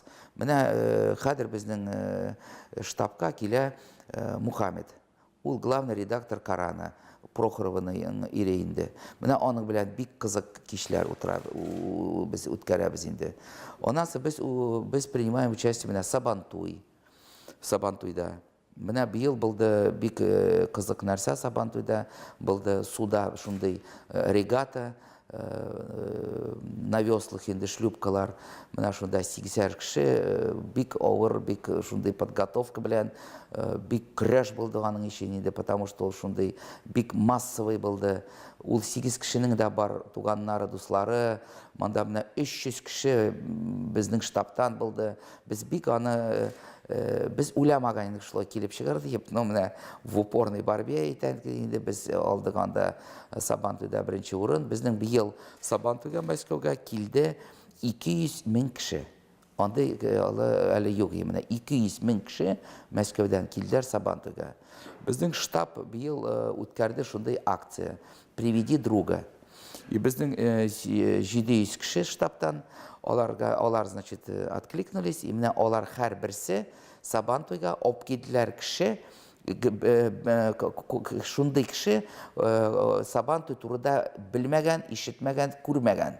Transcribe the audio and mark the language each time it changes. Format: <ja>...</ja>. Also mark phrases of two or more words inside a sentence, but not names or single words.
<tt>Менә хәзер безнең штабка килә Мухаммед. Ул</tt> <ru>главный редактор Корана,</ru> <tt>Прохорованың ире инде. Менә аның белән бик кызык кичләр без үткәрәбез инде. Аннан соң без</tt> <ru>принимаем участие</ru> <tt>менә Сабантуйда. Менә быел булды бик кызык нәрсә Сабантуйда, булды суда шундый регата,</tt> <ru>на веслах</ru> <tt>инде шлюпкалар, менә шунда 80 кеше, бик авыр, бик шундый подготовка белән, бик көрәш булды аның өчен инде,</tt> <ru>потому что</ru> <tt>ул шундый бик массовый булды. Ул 8 кешенең дә бар туганнары, дуслары, монда менә 300 кеше безнең штабтан булды. Без бик аны biz уйламаган идек шулай килеп чыгарды дип, но менә</tt> <ru>в упорной борьбе</ru> <tt>инде без алдык анда Сабантуйда беренче урын. Безнең быел Сабантуйга, Мәскәүгә килде 200 мең кеше. Андай әле юк, менә 200 мең кеше Мәскәүдән килделәр Сабантуйга. Безнең штаб быел үткәрде шундый акция «Приведи друга». И безнең 700 кеше штабтан алар,</tt> <ru>значит, откликнулись,</ru> <tt>и менә алар һәр берсе Сабантуйга алып килделәр кеше, шундый кеше Сабантуй турында белмәгән, ишетмәгән, күрмәгән.</tt>